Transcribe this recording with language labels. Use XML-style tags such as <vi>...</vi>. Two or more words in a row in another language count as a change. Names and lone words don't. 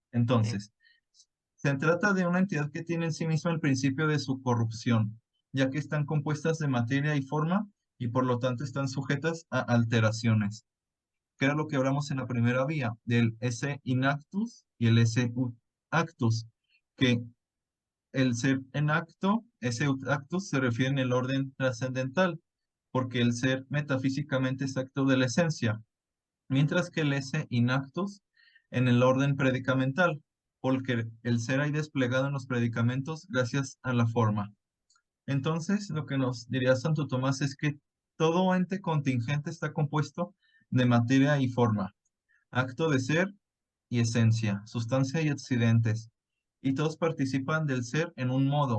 <es>Sí, Entonces, se trata de una entidad que tiene en sí misma el principio de su corrupción, ya que están compuestas de materia y forma y por lo tanto están sujetas a alteraciones, que era lo que hablamos en la primera vía, del</es> <la>esse inactus</la> <es>y el</es> <la>esse ut actus,</la> <es>que el ser en acto,</es> <la>esse ut actus,</la> <es>se refiere en el orden trascendental, porque el ser metafísicamente es acto de la esencia, mientras que el</es> <la>esse inactus</la> <es>en el orden predicamental, porque el ser ahí desplegado en los predicamentos gracias a la forma. Entonces, lo que nos diría Santo Tomás es que todo ente contingente está compuesto de materia y forma, acto de ser y esencia, sustancia y accidentes, y todos participan del ser en un modo.</es>